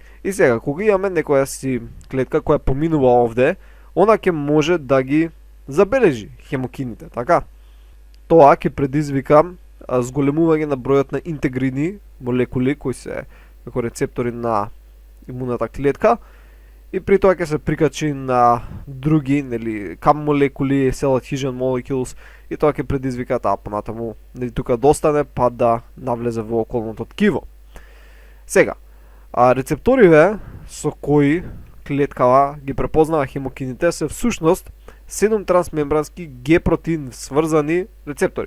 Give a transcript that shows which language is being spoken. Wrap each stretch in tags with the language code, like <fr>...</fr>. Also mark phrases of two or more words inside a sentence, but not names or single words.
<mk>И сега кога имаме некоја си клетка која поминува овде, она ќе може да ги забележи хемокините, така? Тоа ќе предизвика зголемување на бројот на интегрини молекули кои се како рецептори на имуната клетка и при тоа ќе се прикачи на други, нели, кам молекули,</mk> <en>cell adhesion molecules</en> <mk>и тоа ќе предизвика таа понатаму тука да остане па да навлезе во околното ткиво. Сега, рецепториве со кои клеткава ги препознава хемокините се всушност 7 трансмембрански Г протеин сврзани рецептори.</mk>